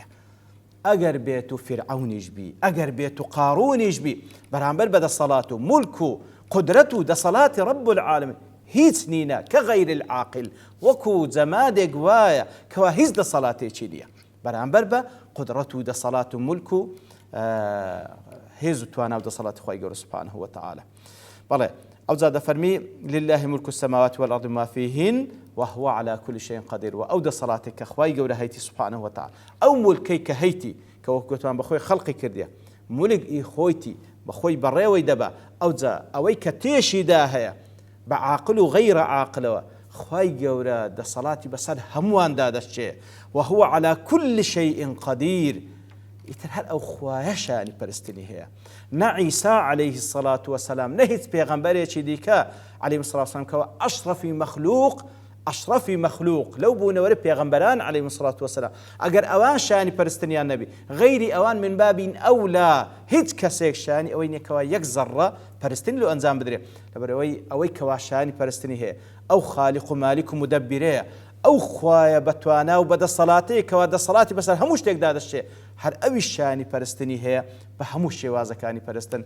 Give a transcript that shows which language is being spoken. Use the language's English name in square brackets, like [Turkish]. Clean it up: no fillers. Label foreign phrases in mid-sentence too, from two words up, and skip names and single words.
[Central Kurdish] ئەگەر بێت و فرعونیش بی، ئەگەر بێت و قارونیش بی، بەرامبەر بە دەسەڵات و مولک و قدرەت و دەسەڵاتی [Arabic] رب العالمین [Central Kurdish] هیچ نینە کە [Arabic] غەیر العاقل، [Central Kurdish] وەکو جەمادێک وایە کەوا هیچ دەسەڵاتێکی نییە بەرامبەر بە قدرەت و دەسەڵات و مولک و هێز و توانا و دەسەڵاتی خوای گەورە [Arabic] سبحانه وتعالى. [Central Kurdish] بەڵێ ئەوجا دەفەرمی [Arabic] لله ملك السماوات والأرض ما فيهن وهو على كل شيء قدير. [Central Kurdish] و ئەو دەسەڵاتێک کە خوای گەورە هەیتی [Arabic] سبحانه وتعالى، [Central Kurdish] ئەو مولکەی کە هەیتی کە وەکو گوتمان بەخۆی خەڵقی کردیە، مولک ئی خۆیتی بەخۆی بەڕێوەی دەبا، ئەوجا ئەوەی کە تێشیدا هەیە بە عاقل و غەیرە عاقلەوە خوای گەورە دەسەڵاتی بەسەر هەموواندا دەشتێ، [Arabic] وهو على كل شيء قدير. [Central Kurdish] ئیتر هەر ئەو خوایە شانی پەرستنی هەیە، نە عیسا [Arabic] عەلەیه السەڵات وەسەلام، [Central Kurdish] نە هیچ پێغەمبەرێکی دیکە [Arabic] عەلەیهم السەڵات وەسەلام [Central Kurdish] کەوە ئەشرەفی مەخلوق لەو بوونەوەرە پێغەمبەران [Arabic] عەلەیهم السەڵات وەسەلام، [Central Kurdish] ئەگەر ئەوان شانی پەرستنیان نەبی، غەیری ئەوان [Arabic] من بابین ئەولا [Central Kurdish] هیچ کەسێک شانی ئەوەی نێکەوە یەک زەڕە پەرستنی لۆ ئەنجام بدرێ، لەبەر ئەوەی کەوا شانی پەرستنی هەیە، ئەو خالیق و مالیک و مدەبیرەیە، ئەو خوایە بەتوانا و بەدەسەڵاتەیە کەوا دەسەڵاتی بەسەر هەموو شتێکدا دەشتێ، هەر ئەوی شانی پەرستنی هەیە بە هەموو شێوازەکانی پەرستن.